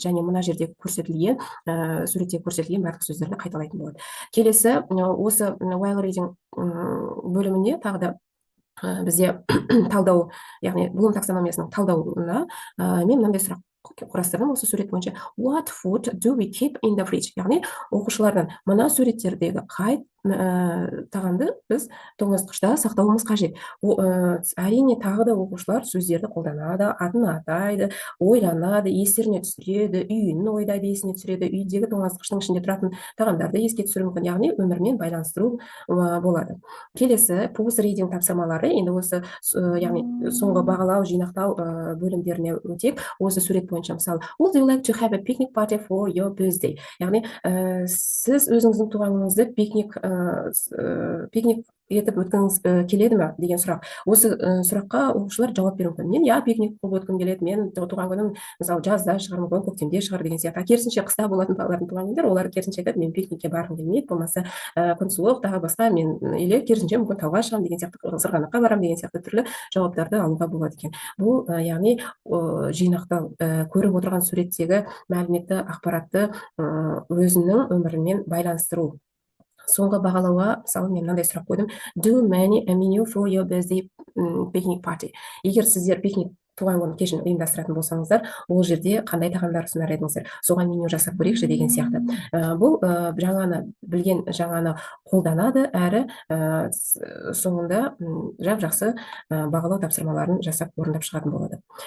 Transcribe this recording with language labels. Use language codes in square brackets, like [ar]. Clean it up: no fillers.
[kk] Және мына жерде суретте көрсетілген барлық сөздерді қайталайтын болады. Келесі, осы while reading бөліміне тағы да бізде талдау, яғни Блум таксономиясының талдауына мен мынандай сұрақ құрастырдым осы сурет бойынша. [en] What food do we keep in the fridge? [kk] Яғни оқушылардан мына суреттердегі қай тағамды біз тоңазытқышта сақтауымыз қажет. Әрине тағы да оқушылар сөздерді қолданады, атын атайды, ойланады, естеріне түсіреді, үйін ойдайды, есіне түсіреді, үйдегі тоңазытқыштың ішінде тұратын тағамдарды еске түсіру мүмкін, яғни өмірмен байланыстыру болады. Келесі post reading тапсырмалары, енді осы яғни соңғы бағалау, жинақтау бөлімдеріне өтек. [en] Осы сурет бойынша мысалы, would you like to have a picnic party for your birthday? [kk] Яғни сіз өзіңіздің туғаныңызды пикник пикник етіп өткіңіз келеді ме деген сұрақ. Осы сұраққа оқушылар жауап беруі мүмкін. Мен пикник қылып өткім келеді, мен туған күнім мысалы жазда шығар мүмкін, көктемде шығар деген сияқты. Керісінше қыста болатын балалардың туған күндер, олар керісінше айтады, мен пикникке барғым келмейді, болмаса күн суық, тағы басқа, мен или керісінше мүмкін тауға шығамын деген сияқты, сырғанаққа барамын деген сияқты түрлі жауаптарды алуға болады екен. Бұл яғни жинақтау, көріп отырған суреттегі мәліметті, ақпаратты өзінің өмірімен байланыстыру. Соңғы бағалауға мысалы мен мынандай сұрақ қойдым: [en] Do many a menu for your birthday picnic party? [kk] Егер сіздер пикник туған күн кешін ұйымдастыратын болсаңыздар, ол жерде қандай тағамдар ұсынар едіңіздер? Соған меню жасап көрейікші деген сияқты. Бұл жаңаны білген, жаңаны қолданады, әрі соңында жап-жақсы бағалау тапсырмаларын жасап орындап шығатын болады.